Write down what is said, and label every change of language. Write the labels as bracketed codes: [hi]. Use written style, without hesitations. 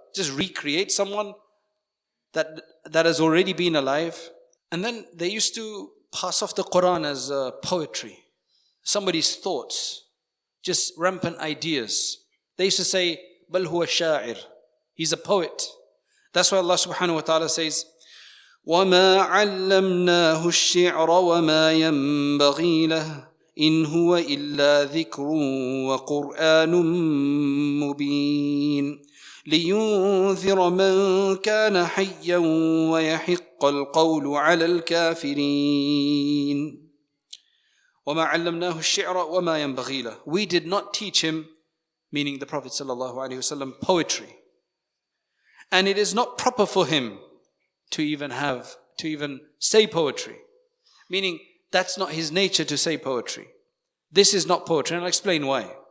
[en] Just recreate someone that has already been alive? And then they used to pass off the Qur'an as poetry. Somebody's thoughts, just rampant ideas. They used to say, [ar] Bal huwa sha'ir. [en] He's a poet. That's why Allah subhanahu wa ta'ala says, [ar] وَمَا عَلَّمْنَاهُ الشِّعْرَ وَمَا يَنبَغِي لَهُ إِنْ هُوَ إِلَّا ذِكْرٌ وَقُرْآنٌ مُبِينٌ لِيُنذِرَ مَنْ كَانَ حَيًّا وَيَحِقَّ الْقَوْلُ عَلَى الْكَافِرِينَ وَمَا عَلَّمْنَاهُ الشِّعْرَ وَمَا يَنبَغِي لَهُ. [en] We did not teach him, meaning the Prophet ﷺ, poetry. And it is not proper for him to even say poetry. Meaning, that's not his nature to say poetry. This is not poetry, and I'll explain why.